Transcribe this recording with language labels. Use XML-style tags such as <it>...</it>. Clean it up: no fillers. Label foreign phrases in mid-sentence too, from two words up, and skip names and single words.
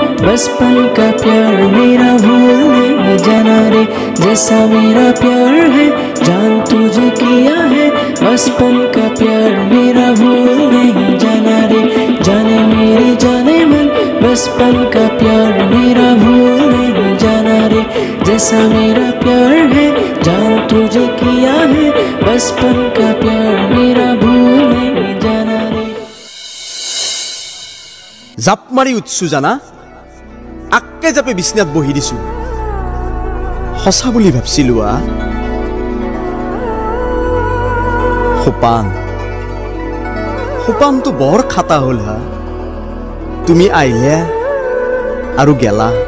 <hi>बचपन का प्यार मेरा भूल नहीं जाना रे जैसा मेरा प्यार है जान तुझे किया है बचपन का प्यार मेरा भूल नहीं जाना रे जाने मेरे जाने मन बचपन का प्यार मेरा भूल नहीं जाना रे जैसा मेरा प्यार है जान तुझे किया है बचपन का प्यार मेरा भूल नहीं जाना रे</hi> <as>জাপ মাৰি উঠছো জানা আক্কে জাপে বিছনাত বহি দিছো সঁচা বুলি ভাবছিলো সোপানটো বৰ খাটা হ'ল তুমি আহিলে আৰু গেলা</as>